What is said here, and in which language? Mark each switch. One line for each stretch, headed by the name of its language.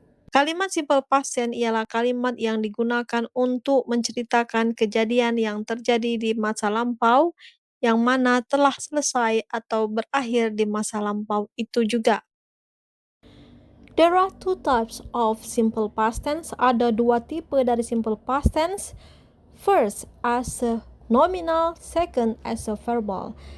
Indonesian: Kalimat simple past tense ialah kalimat yang digunakan untuk menceritakan kejadian yang terjadi di masa lampau yang mana telah selesai atau berakhir di masa lampau itu juga.
English: There are two types of simple past tense.
Indonesian: Ada dua tipe dari simple past tense.
English: First, as a nominal, second, as a verbal.